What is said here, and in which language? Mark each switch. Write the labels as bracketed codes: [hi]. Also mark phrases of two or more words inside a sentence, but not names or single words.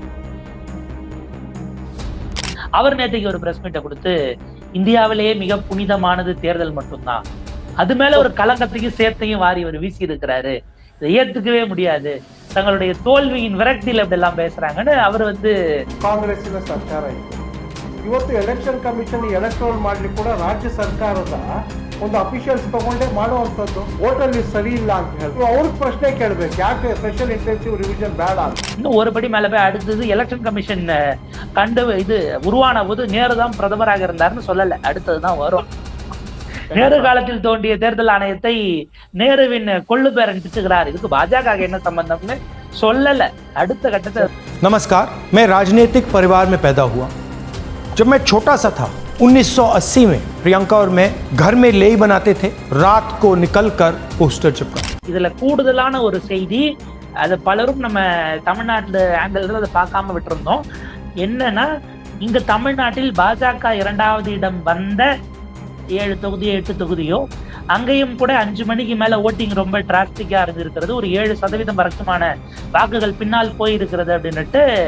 [ta] அவர் நேற்றுக்கு ஒரு [en] press meet [ta] கொடுத்து இந்தியாவிலேயே மிக புனிதமானது தேர்தல் மட்டும்தான், அது மேல ஒரு கலங்கத்தையும் சேர்த்தையும் வாரி ஒரு வீசி இருக்கிறாரு, இதை ஏத்துக்கவே முடியாது, தங்களுடைய தோல்வியின் விரக்தியில் அப்படி எல்லாம் பேசுறாங்கன்னு அவர் [kn] ಕಾಂಗ್ರೆಸ್ಸಿನ ಸರ್ಕಾರ ಇತ್ತು. ಇವತ್ತು [en] election commission electoral [kn] ಮಾಡ್ಲಿಕ್ಕೆ ಕೂಡ ರಾಜ್ಯ ಸರ್ಕಾರದ ಒಂದು ಅಫಿಷಿಯಲ್ಸ್ ತಗೊಂಡೇ ಮಾಡುವಂಥದ್ದು. ಹೋಟೆಲ್ ಸರಿ ಇಲ್ಲ ಅಂತ ಹೇಳಿ ಅವ್ರಿಗೆ ಪ್ರಶ್ನೆ ಕೇಳಬೇಕು, ಯಾಕೆ [en] special intensive revision [kn] ಬೇಡ ಅಂತ. [ta] இன்னும் ஒருபடி மேல போய் அடுத்தது [en] election commission [ta] கண்டு இது உருவான போது நேரு தான் பிரதமராக இருந்தாருன்னு சொல்லல, அடுத்ததுதான் வரும். நேரு காலத்தில் தோன்றிய தேர்தல் ஆணையத்தை நேருவின் கொள்ளு பேரன் திட்டுகிறார், இதுக்கு பாஜக என்ன சம்பந்தம்னு சொல்லல, அடுத்த கட்டத்தை. [hi] नमस्कार, मैं राजनीतिक परिवार में पैदा हुआ। जब मैं छोटा सा था 1980 में प्रियंका और मैं घर में लेई बनाते थे, रात को निकलकर पोस्टर चिपका। [ta] இதுல கூடுதலான ஒரு செய்தி, அது பலரும் நம்ம தமிழ்நாட்டுல ஆங்கிள் அதை பார்க்காம விட்டுருந்தோம். என்னன்னா, இங்க தமிழ்நாட்டில் பாஜக 2வது இடம் வந்த 7 தொகுதியோ 8 தொகுதியோ அங்கேயும் கூட 5 மணிக்கு மேல ஓட்டிங் ரொம்ப டிராஸ்டிக்கா இருந்திருக்கிறது, ஒரு 7% வரைக்குமான வாக்குகள் பின்னால் போயிருக்கிறது அப்படின்னுட்டு.